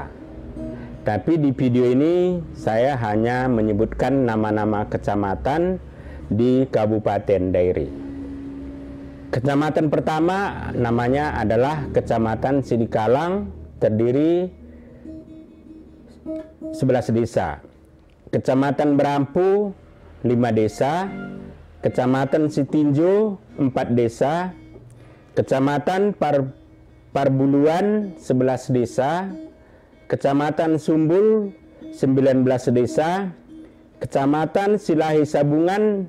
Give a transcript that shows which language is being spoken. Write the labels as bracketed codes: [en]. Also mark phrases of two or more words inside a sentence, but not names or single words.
[id] Tapi di video ini saya hanya menyebutkan nama-nama kecamatan di Kabupaten Dairi. Kecamatan pertama namanya adalah Kecamatan Sidikalang, terdiri 11 desa. Kecamatan Berampu 5 desa. Kecamatan Sitinjo 4 desa, Kecamatan Parbuluan 11 desa, Kecamatan Sumbul 19 desa, Kecamatan Silahi Sabungan